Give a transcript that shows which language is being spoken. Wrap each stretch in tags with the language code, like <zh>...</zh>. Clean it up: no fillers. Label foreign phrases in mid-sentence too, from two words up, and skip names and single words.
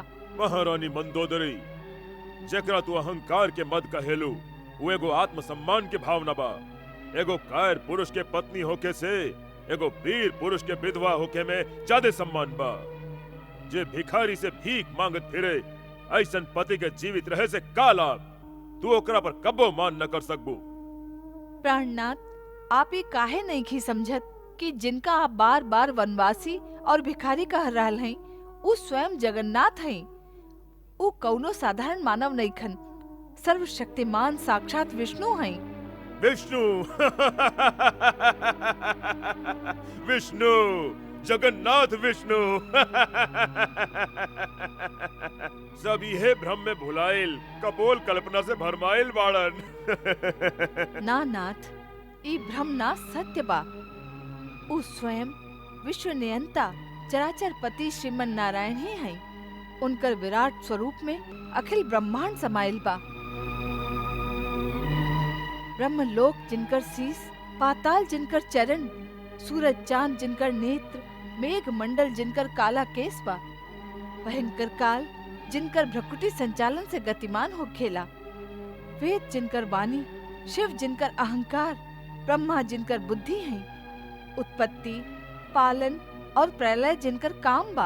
<bho>महारानी मंदोदरी, जेकरा तू अहंकार के मद कहेलू, वो एगो आत्मसम्मान के भावना बा। एगो कायर पुरुष के पत्नी होके से एगो वीर पुरुष के विधवा होके में ज्यादा सम्मान बा। जे भिखारी से भीख मांगत फिरे, ऐसन पति के जीवित रहे से का लाभ? तू ओकरा पर कब्बो मान न कर सकबू। प्राणनाथ, आप ये काहे नहीं की समझत कि जिनका आप बार बार वनवासी और भिखारी कह रहल हैं, वो स्वयं जगन्नाथ हैं। वो कौनो साधारण मानव नहीं खन, सर्वशक्तिमान साक्षात विष्णु हैं। विष्णु! विष्णु, जगन्नाथ विष्णु! सब यह भ्रम में भुलाइल, कपोल कल्पना से भरमाइल बाड़न। ना नाथ, ई भ्रम ना सत्य बा। उ स्वयं विश्व नियंता चराचर पति श्रीमन नारायण ही हैं। उनकर विराट स्वरूप में अखिल ब्रह्मांड समाइल बा। ब्रह्मलोक जिनकर शीस, पाताल जिनकर चरण, सूरज चांद जिनकर नेत्र, मेघ मंडल जिनकर काला केस बा, भयंकर काल जिनकर भ्रकुटी संचालन से गतिमान हो खेला, वेद जिनकर वाणी, शिव जिनकर अहंकार, ब्रह्मा जिनकर बुद्धि है, उत्पत्ति, पालन और प्रलय जिनकर काम बा।</bho>